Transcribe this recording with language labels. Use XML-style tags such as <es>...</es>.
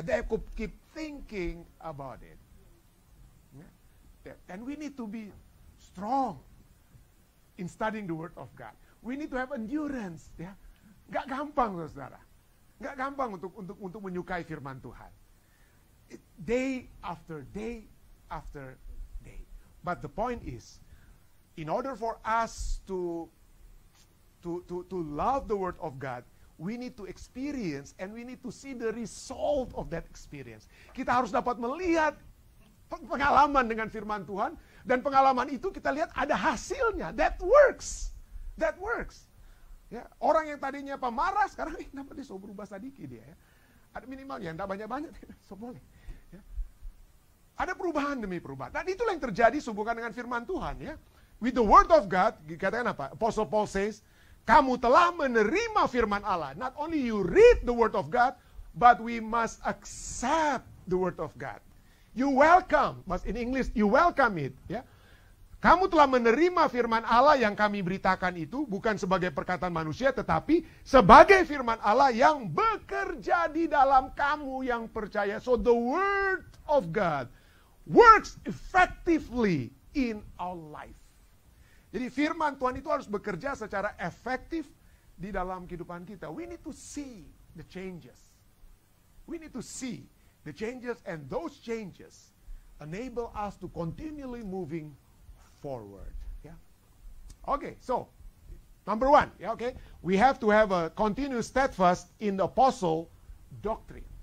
<en>They could keep thinking about it. And we need to be strong in studying the Word of God. We need to have endurance.</en> <id>Ya. Gak gampang, saudara. Gak gampang untuk menyukai firman Tuhan.</id> <en>Day after day after day. But the point is, in order for us to love the Word of God, we need to experience and we need to see the result of that experience.</en> <id>Kita harus dapat melihat pengalaman dengan firman Tuhan, dan pengalaman itu kita lihat ada hasilnya.</id> <en>That works. That works.</en> <id>Ya, orang yang tadinya pemarah sekarang kenapa dia so berubah sedikit dia ya. Ada minimalnya, enggak banyak-banyak, so boleh. Ya. Ada perubahan demi perubahan. Dan itulah yang terjadi sehubungan dengan firman Tuhan ya.</id> <en>With the word of God,</en> <id>dikatakan apa?</id> <en>Apostle Paul says,</en> <id>kamu telah menerima firman Allah.</id> <en>Not only you read the word of God, but we must accept the word of God. You welcome, but in English, you welcome it.</en> <id>Ya. Kamu telah menerima firman Allah yang kami beritakan itu, bukan sebagai perkataan manusia, tetapi sebagai firman Allah yang bekerja di dalam kamu yang percaya.</id> <en>So the word of God works effectively in our life.</en> <id>Jadi firman Tuhan itu harus bekerja secara efektif di dalam kehidupan kita.</id> <en>We need to see the changes. We need to see the changes, and those changes enable us to continually moving forward. Yeah. Okay, so number one, yeah, okay, we have to have a continuous steadfast in the apostle doctrine.</en>